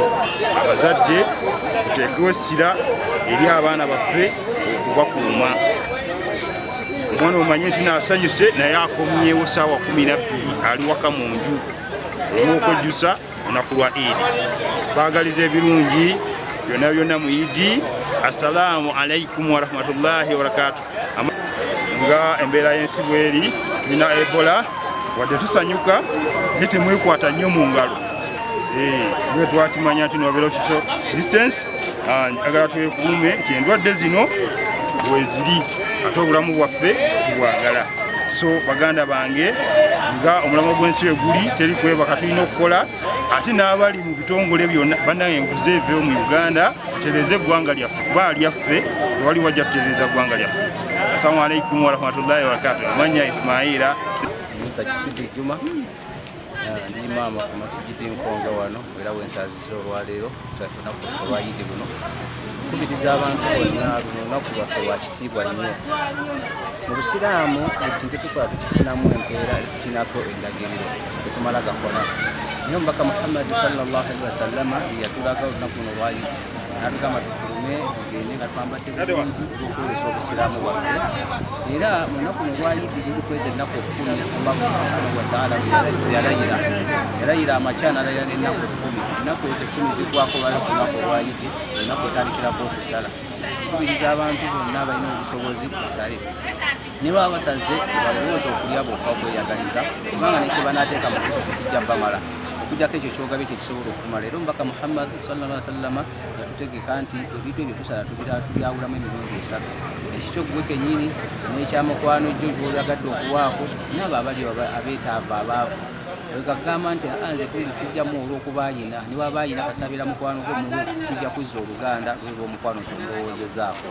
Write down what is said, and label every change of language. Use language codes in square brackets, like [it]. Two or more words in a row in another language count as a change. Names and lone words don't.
[lg] Abazadde tuteekewo essira eri abaana baffe okubakuuma. Omwana omanye nti naasanyuse naye akomyewo ssaawa 12 ali waka mu nju olemu okwejjusa olunaku lwa Idi. Baagaliza ebirungi byonna byonna mu Idi. [ar] السلام عليكم ورحمة الله وبركاته. [lg] Nga embeera y'ensi bweri, tulina Ebola, wadde tusanyuka naye temwekwata nnyo mu ngalo. Bwe twakimanya nti nobeera [en] social distance, [lg] agala twekuume nti endwadde zino weziri ate obulamu bwaffe tubwagala. So baganda bange, nga omulamo gw'ensi we guli teri kwebaka, tulina okukola ate n'abali mu bitongole byonna bannange enguze eveewo mu Uganda tutereeze eggwanga lyaffe kuba lyaffe tewali wajja tutereeza ggwanga lyaffe. [ar] السلام عليكم ورحمة الله وبركاته. [lg] Amanya Ismaila Musa Kisidi Juma, ndi imaama ku masigiti Nkonga wano era wensazizza olwaleero lunaku lwa Idi luno. Nkubiriza abantu bonna luno lunaku lwaffe lwa kitiibwa nnyo. Mu Busiraamu ekintu tukola tukifunamu empeera tukinako endagiriro tetumala gakola. Naye omubaka Muhammad [ar] صلى الله عليه وسلم [lg] yatulaga olunaku luno lwa Idi n'atugamba tufulume tugende nga twambadde bulungi olw'okwolesa Obusiraamu bwaffe. Era mu lunaku luno lwa Idi luli kweza ennaku 10 Allah [ar] سبحانه وتعالى [lg] yalayira amakya n'alayira n'ennaku 10. Ennaku ezo 10 zigwako lwali ku lunaku lwa Idi, ennaku etandikirako okusala. Tukubiriza abantu bonna abalina obusobozi basale. Ne baba basaze tebalowooza okulya bokka okweyagaliza kubanga nekyo banaateeka mu kituufu tekijja bamala okujjako ekyo kyogabye tekisobola okumala. Era omubaka Muhammad [ar] صلى الله عليه وسلم [lg] yatutegeka nti ebintu ebyo tusala tubyawulamu emirundi 3. Ekikyo gwe kennyini n'ekyamukwano jjo gy'olagadde okuwaako n'abo abali abeetaavu abaavu. Wekagamba nti nze kundi sijjamu olw'okubaayina ne wabaayina kasabira mukwano gwe muwe tujja kuzza oluganda lweba omukwano kyomulowoozezaako.